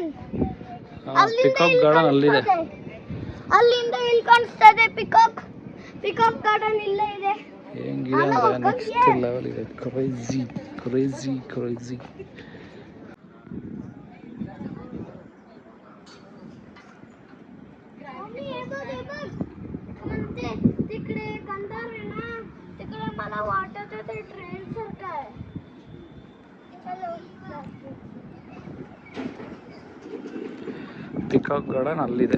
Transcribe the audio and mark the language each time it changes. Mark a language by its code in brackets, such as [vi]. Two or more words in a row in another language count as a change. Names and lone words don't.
[kn] ಪಿಕಾಕ್ ಗಾರ್ಡನ್ ಅಲ್ಲಿದೆ. ಅಲ್ಲಿಂದ ಇಲ್ಲಿ ಕಾಣಿಸ್ತದೆ ಪಿಕಾಕ್. ಪಿಕಾಕ್ ಗಾರ್ಡನ್ ಇಲ್ಲೇ ಇದೆ. ಹೆಂಗಿದೆ ಅಂದರೆ [en] next level [kn] ಇದೆ. [en] crazy crazy crazy. [mr] मम्मी ये बघ म्हणते तिकडे कंधार आहे ना, तिकडे मला वाटत आहे ते ट्रेन सारखं आहे. चलो [kn] ಪಿಕಾಕ್ ಗಾರ್ಡನ್ ಅಲ್ಲಿದೆ.